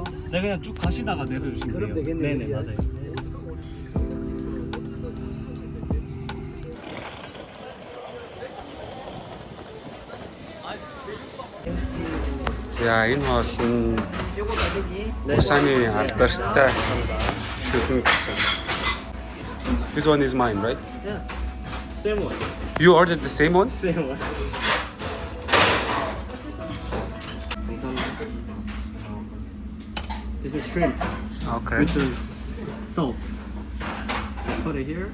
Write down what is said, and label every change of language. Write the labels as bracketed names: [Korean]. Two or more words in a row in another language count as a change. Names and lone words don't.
[Korean] 네, 그냥 쭉 가시다가 내려주시면 그럼 돼요. 되겠네요. 네네, 맞아요. [Mongolian] За энэ хоол нь Busani алдартай шүлэн гэсэн. [English] This one is mine, right? Yeah, same one. You ordered the same one? Same one. This is shrimp Okay. with the salt. Put it here.